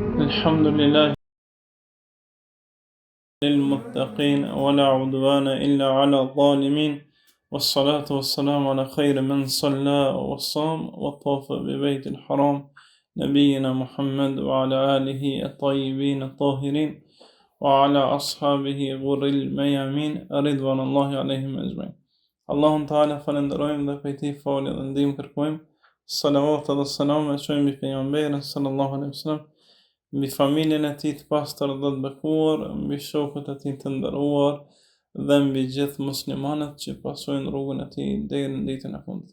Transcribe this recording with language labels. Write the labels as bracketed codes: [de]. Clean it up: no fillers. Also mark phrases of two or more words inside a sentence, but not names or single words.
[ar] الحمد لله للمتقين ولا عدوان إلا على الظالمين والصلاة والسلام على خير من صلى وصام وطاف ببيت الحرام نبينا محمد وعلى آله الطيبين الطاهرين وعلى أصحابه غر الميامين رضوان الله عليهم أجمعين. [sq] Allahun Teala falenderojmë dhe prej tij falje dhe ndihmë kërkojmë. Salavat dhe selam e çojmë mbi pejgamberin [ar] صلى الله عليه وسلم, [sq] mbi familjen e tij të pastër dhe të bekuar, mbi shokët e tij të nderuar dhe mbi gjithë muslimanët që pasojnë rrugën e tij deri në ditën e fundit.